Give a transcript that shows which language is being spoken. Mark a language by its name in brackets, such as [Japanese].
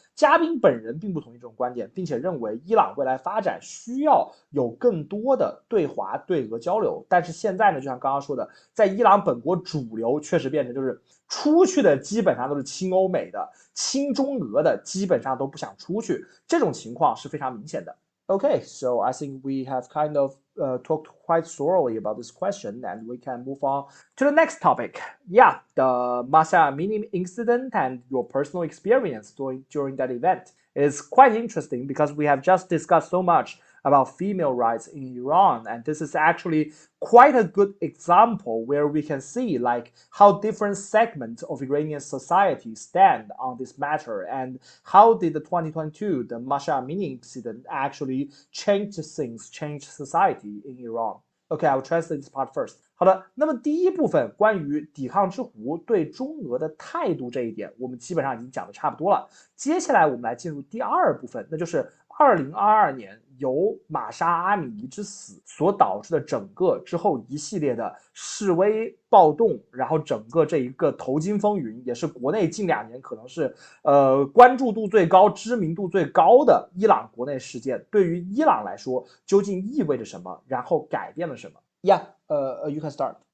[Chinese] 嘉宾本人并不同意这种观点，并且认为伊朗未来发展需要有更多的对华对俄交流。但是现在呢，就像刚刚说的，在伊朗本国主流确实变成就是出去的基本上都是亲欧美的，亲中俄的基本上都不想出去，这种情况是非常明显的。 [English] Okay, so I think we have kind of talked quite thoroughly about this question, and we can move on to the next topic. Yeah, the Mahsa Amini incident and your personal experience during that event is quite interesting because we have just discussed so much about female rights in Iran, and this is actually quite a good example where we can see like how different segments of Iranian society stand on this matter, and how did the 2022 the Mahsa Amini incident actually change things, change society in Iran. Okay, I will translate this part first. [Chinese] 好的，那么第一部分关于抵抗之湖对中俄的态度这一点，我们基本上已经讲的差不多了。接下来我们来进入第二部分，那就是2022年由玛莎阿米尼之死所导致的整个之后一系列的示威暴动，然后整个这一个头巾风云，也是国内近2年可能是关注度最高、知名度最高的伊朗国内事件，对于伊朗来说究竟意味着什么，然后改变了什么？ [English] Yeah, you can start.